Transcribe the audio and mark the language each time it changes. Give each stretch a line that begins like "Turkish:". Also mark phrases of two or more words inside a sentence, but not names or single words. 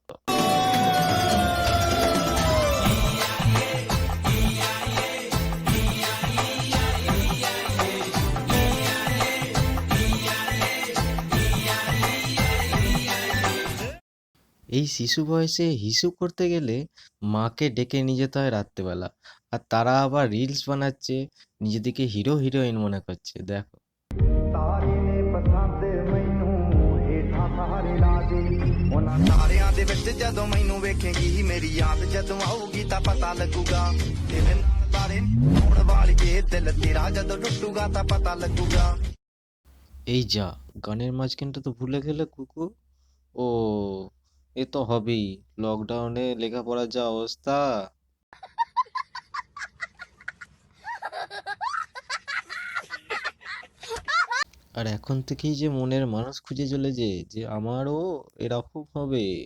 Bangla: এই শিশু বয়সে হিসু করতে গেলে মাকে ডেকে নিয়ে যেতে হয় রাত্রেবেলা, আর তারা আবার রিলস বানাচ্ছে, নিজেদেরকে
English: hero heroine
Bangla: মনে করছে, দেখো।
Punjabi: ਤਾਰੇ ਨੇ ਪਸੰਦ ਮੈਨੂੰ ਹੇਠਾਂ ਸਾਰੇ ਲਾ ਦੇ ਉਹਨਾਂ ਤਾਰਿਆਂ ਦੇ ਵਿੱਚ ਜਦੋਂ ਮੈਨੂੰ ਵੇਖੇਂਗੀ ਮੇਰੀ ਯਾਦ ਜਦੋਂ ਆਊਗੀ ਤਾਂ ਪਤਾ ਲੱਗੂਗਾ ਤੇਰੇ ਨਾਲ ਤਾਰੇ ਹੋਣ ਵਾਲੀਏ ਦਿਲ ਤੇਰਾ ਜਦੋਂ ਟੁੱਟੂਗਾ ਤਾਂ ਪਤਾ ਲੱਗੂਗਾ।
Bangla: এই যা, গানের মাঝখানটা তো ভুলে গেলে কুকু। ও, এ তো হবেই, লকডাউনে লেখাপড়ার যা অবস্থা। আর এখন থেকেই যে মনের মানুষ খুঁজে চলেছে যে আমারও এরকম হবে।